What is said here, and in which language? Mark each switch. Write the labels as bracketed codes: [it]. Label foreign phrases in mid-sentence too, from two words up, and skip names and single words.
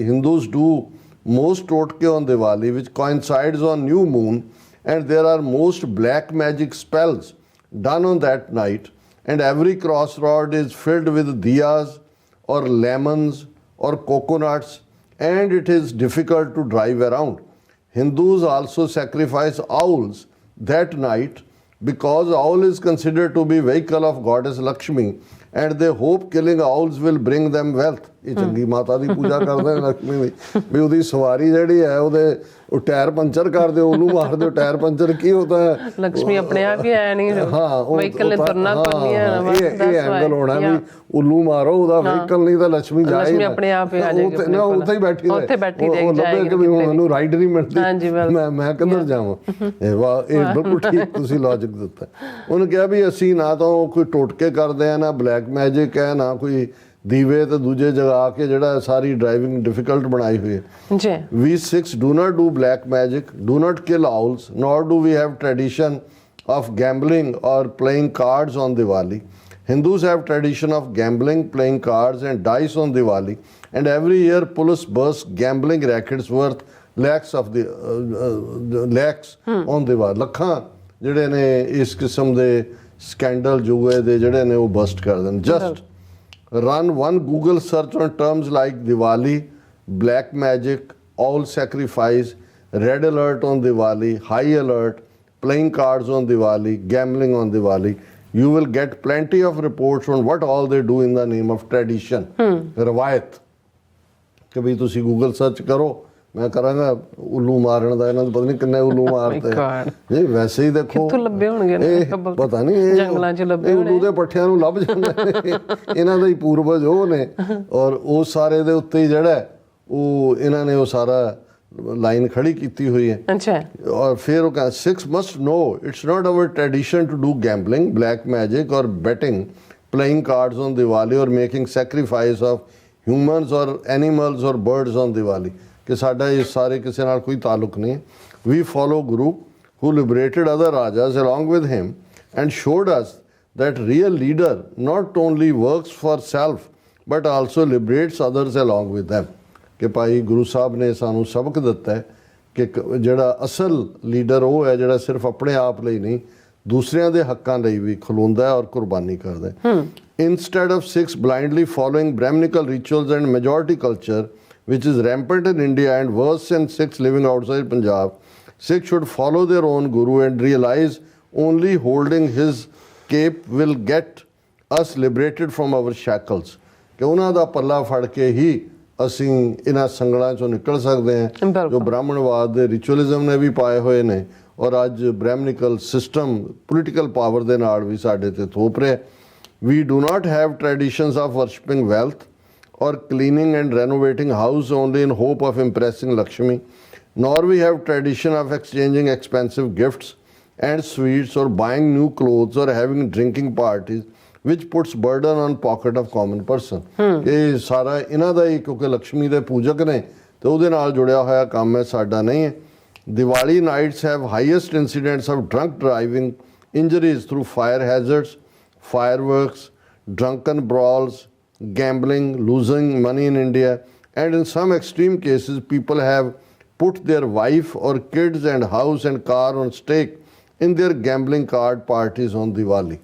[en] Hindus do most totke on Diwali, which coincides on new moon, and there are most black magic spells done on that night, and every crossroad is filled with diyas or lemons or coconuts, and it is difficult to drive around. Hindus also sacrifice owls that night because owl is considered to be vehicle of goddess Lakshmi and they hope killing owls will bring them wealth. [pa] ਇਹ ਚੰਗੀ ਮਾਤਾ ਦੀ ਪੂਜਾ ਕਰਦੇ ਨੇ ਲక్ష్ਮੀ ਦੀ ਵੀ ਉਹਦੀ ਸਵਾਰੀ ਜਿਹੜੀ ਹੈ ਉਹਦੇ ਉਹ [en] tyre puncture [pa] ਕਰ ਦਿਓ ਉਹਨੂੰ ਮਾਰ ਦਿਓ [en] tyre puncture [pa] ਕੀ ਹੁੰਦਾ ਹੈ ਲక్ష్ਮੀ ਆਪਣੇ ਆਪ ਹੀ ਆਇਆ ਨਹੀਂ ਵਹੀਕਲ ਨੇ ਤੁਰਨਾ ਕੋਈ ਨਹੀਂ ਇਹ ਐਂਗਲ ਹੋਣਾ ਵੀ ਉੱਲੂ ਮਾਰੋ ਉਹਦਾ ਵਹੀਕਲ ਨਹੀਂ ਤਾਂ ਲక్ష్ਮੀ ਜਾਏ ਲక్ష్ਮੀ ਆਪਣੇ ਆਪ ਹੀ ਆ ਜਾਏਗੀ ਨਾ ਉੱਥੇ ਹੀ ਬੈਠੀ ਰਹੇ ਉਹ ਲੱਭੇ ਕਿ ਵੀ ਹੁਣ ਮੈਨੂੰ ਰਾਈਡ ਨਹੀਂ ਮਿਲਦੀ ਮੈਂ ਕਿੱਧਰ ਜਾਵਾਂ ਇਹ ਬਿਲਕੁਲ ਠੀਕ ਤੁਸੀਂ ਲੌਜਿਕ ਦਿੱਤਾ ਉਹਨੇ ਕਿਹਾ ਵੀ ਅਸੀਂ ਨਾ ਤਾਂ ਕੋਈ ਟੋਟਕੇ ਕਰਦੇ ਆ ਨਾ [en] black magic [pa] ਹੈ ਨਾ ਕੋਈ ਦੀਵੇ ਤੇ ਦੂਜੇ ਜਗਾ ਕੇ ਜਿਹੜਾ ਸਾਰੀ [en] driving difficult [pa] ਬਣਾਈ ਹੋਈ ਹੈ ਜੀ [en] we Sikhs do not do black magic, do not kill owls, nor do we have tradition of gambling or playing cards on Diwali. Hindus have tradition of gambling, playing cards and dice on Diwali, and every year police burst gambling rackets worth lakhs of the lakhs on Diwali. [pa] ਲੱਖਾਂ ਜਿਹੜੇ ਨੇ ਇਸ ਕਿਸਮ ਦੇ ਸਕੈਂਡਲ ਜੂਏ ਦੇ ਜਿਹੜੇ ਨੇ ਉਹ ਬਸਟ ਕਰ ਦੇਣ [en] just run one Google search on terms like Diwali, black magic, owl sacrifice, red alert on Diwali, high alert, playing cards on Diwali, gambling on Diwali. You will get plenty of reports on what all they do in the name of tradition. [pa] ਰਵਾਇਤ ਕਿ ਵੀ ਤੁਸੀਂ [en] Google search [pa] ਕਰੋ ਮੈਂ ਕਰਾਂਗਾ ਉੱਲੂ ਮਾਰਨ ਦਾ ਇਹਨਾਂ ਨੂੰ ਪਤਾ ਨਹੀਂ ਕਿੰਨੇ ਉੱਲੂ ਮਾਰਦੇ ਨਹੀਂ ਵੈਸੇ ਹੀ ਦੇਖੋ ਕਿੱਥੋਂ ਲੱਭੇ ਹੋਣਗੇ ਪਤਾ ਨਹੀਂ ਇਹ ਜੰਗਲਾਂ 'ਚ ਲੱਭੇ ਉੱਲੂ ਦੇ ਪੱਠਿਆਂ ਨੂੰ ਲੱਭ ਜਾਂਦੇ ਨੇ ਇਹਨਾਂ ਦਾ ਹੀ ਪੂਰਵਜ ਉਹ ਨੇ ਔਰ ਉਹ ਸਾਰੇ ਦੇ ਉੱਤੇ ਹੀ ਜਿਹੜਾ ਉਹ ਇਹਨਾਂ ਨੇ ਉਹ ਸਾਰਾ ਲਾਈਨ ਖੜੀ ਕੀਤੀ ਹੋਈ ਹੈ ਅੱਛਾ ਔਰ ਫਿਰ ਉਹ ਕਹਿੰਦਾ [en] Sikhs must know it's not our tradition to do gambling, black magic or betting, playing cards on Diwali or making sacrifice of humans or animals or birds on Diwali. [pa] ਕਿ ਸਾਡਾ ਇਹ ਸਾਰੇ ਕਿਸੇ ਨਾਲ ਕੋਈ ਤਾਲੁਕ ਨਹੀਂ [en] we follow Guru who liberated other rajas along with him and showed us that real leader not only works for self but also liberates others along with them [pa] ਕਿ ਭਾਈ ਗੁਰੂ ਸਾਹਿਬ ਨੇ ਸਾਨੂੰ ਸਬਕ ਦਿੱਤਾ ਹੈ ਕਿ ਜਿਹੜਾ ਅਸਲ ਲੀਡਰ ਉਹ ਹੈ ਜਿਹੜਾ ਸਿਰਫ ਆਪਣੇ ਆਪ ਲਈ ਨਹੀਂ ਦੂਸਰਿਆਂ ਦੇ ਹੱਕਾਂ ਲਈ ਵੀ ਖਲੋਂਦਾ ਹੈ ਔਰ ਕੁਰਬਾਨੀ ਕਰਦਾ ਹੈ [en] instead of Sikhs blindly following Brahminical rituals and majority culture which is rampant in India and worse in Sikhs living outside Punjab, Sikhs should follow their own Guru and realize only holding his cape will get us liberated from our shackles. [pa] ਕਿ ਉਹਨਾਂ ਦਾ ਪੱਲਾ ਫੜ ਕੇ ਹੀ ਅਸੀਂ ਇਹਨਾਂ ਸੰਗਲਾਂ ਚੋਂ ਨਿਕਲ ਸਕਦੇ ਹਾਂ ਜੋ ਬ੍ਰਾਹਮਣਵਾਦ ਦੇ ਰਿਚੁਅਲਿਜ਼ਮ ਨੇ ਵੀ ਪਾਏ ਹੋਏ ਨੇ ਔਰ ਅੱਜ [en] Brahminical system political power [pa] ਦੇ ਨਾਲ ਵੀ ਸਾਡੇ ਤੇ ਥੋਪ ਰਿਹਾ [en] we do not have traditions of worshipping wealth or cleaning and renovating house only in hope of impressing Lakshmi, nor we have tradition of exchanging expensive gifts and sweets or buying new clothes or having drinking parties which puts burden on pocket of common person. [pa] ਇਹ ਸਾਰਾ ਇਹਨਾਂ ਦਾ ਹੀ ਕਿਉਂਕਿ ਲక్ష్ਮੀ ਦੇ ਪੂਜਕ ਨੇ ਤੇ ਉਹਦੇ ਨਾਲ ਜੁੜਿਆ ਹੋਇਆ ਕੰਮ ਹੈ ਸਾਡਾ ਨਹੀਂ ਹੈ [en] Diwali nights have highest incidents of drunk driving, injuries through fire hazards, fireworks, drunken brawls, gambling, losing money in India, and in some extreme cases people have put their wife or kids and house and car on stake in their gambling card parties on Diwali.